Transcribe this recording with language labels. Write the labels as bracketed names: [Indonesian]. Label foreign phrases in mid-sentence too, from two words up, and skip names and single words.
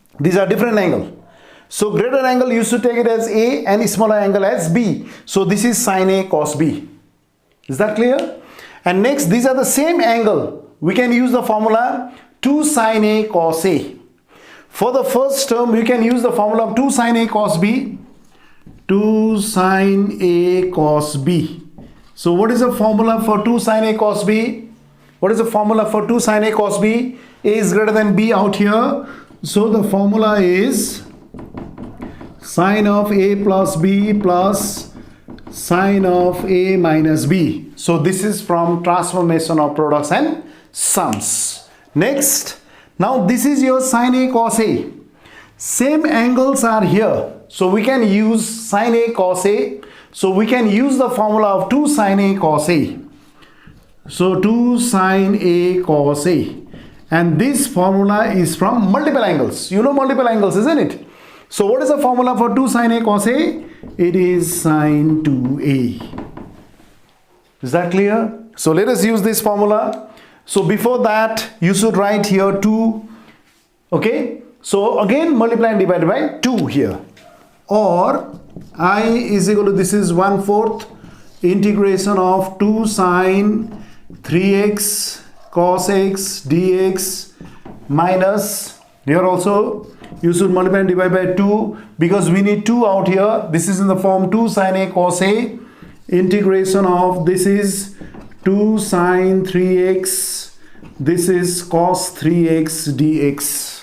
[English] These are different angle. So greater angle you should take it as A and smaller angle as B. So this is sin A cos B. Is that clear? And next, these are the same angle. We can use the formula 2 sin A cos A. For the first term, you can use the formula of 2 sin A cos B. 2 sin A cos B. So what is the formula for 2 sin A cos B? What is the formula for 2 sin A cos B? A is greater than B out here. So the formula is sin of A plus B plus sin of A minus B. So this is from transformation of products and sums. Next, now this is your sin A cos A. Same angles are here. So we can use sin A cos A. So we can use the formula of 2 sin A cos A. So 2 sin A cos A. And this formula is from multiple angles. You know multiple angles, isn't it? So what is the formula for 2 sin A cos A? It is sin 2A. Is that clear? So let us use this formula. So before that, you should write here 2. Okay? So again, multiply and divide by 2 here. Or I is equal to, this is 1/4 integration of 2 sin 3x cos x dx minus, here also you should multiply and divide by 2 because we need 2 out here. This is in the form 2 sin A cos A integration of, this is 2 sin 3x, this is cos 3x dx.